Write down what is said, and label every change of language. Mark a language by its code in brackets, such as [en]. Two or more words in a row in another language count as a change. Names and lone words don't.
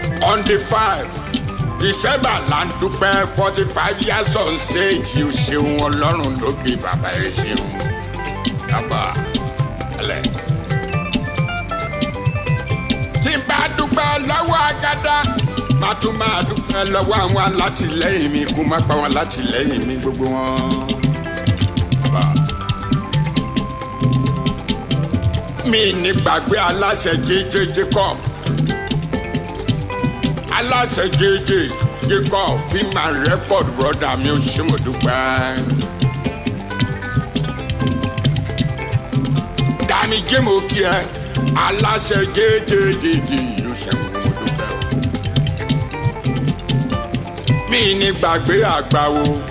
[en] On the five, December [yo] là ń dúpẹ́, [en] forty-five years on stage, [yo] o ṣeun, Ọlọ́run ló bí bàbá, ẹ ṣeun. Bàbá, ẹlẹ́. Tí n bá dúpẹ́ lọ́wọ́ Agada, màá tún máa dúpẹ́ lọ́wọ́ àwọn alátìlẹ́yìn mi, kó má pa wọn alátìlẹ́yìn mi gbogbo wọn. Bàbá. Mi ní gbàgbé aláṣẹ J J Jacob. Aláṣẹ J J Jacob, [en] film and record, [yo] brother mi, ó ṣé, mo dúpẹ́. Dami J, mo kí ẹ. Aláṣẹ J J Jacob, ó ṣé, mo dúpẹ́. Mi ní gbàgbé àgbà wo.